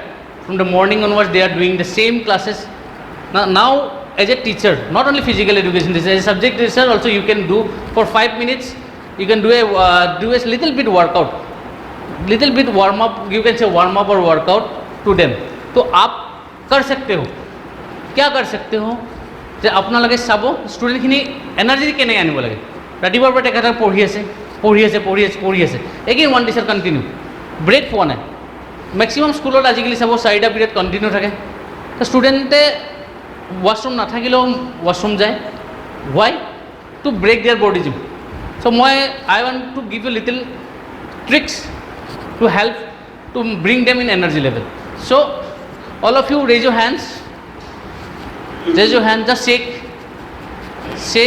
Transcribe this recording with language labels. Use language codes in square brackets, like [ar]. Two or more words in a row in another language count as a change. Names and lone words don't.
[en] From the morning onwards, they are doing the same classes. Now as a teacher, not only physical education, this is a subject research also you can do for 5 minutes. You can do a little bit workout, little bit warm up. You can say warm up or workout to them. [hi] तो आप कर सकते हो, क्या कर सकते हो [as] যে আপোনালোকে চাব ষ্টুডেণ্টখিনি এনাৰ্জি কেনে আনিব লাগে ৰাতিপুৱাৰ পৰা তেখেতে পঢ়ি আছে [en] again one teacher continue break [as] পোৱা নাই মেক্সিমাম স্কুলত আজিকালি চাব 4টা [en] period continue [as] থাকে ষ্টুডেণ্টে ৱাশৰুম নাথাকিলেও ৱাশৰুম যায় [en] why to break their boredom so I want to give you little tricks to help to bring them in energy level. So all of you raise your hands, just shake.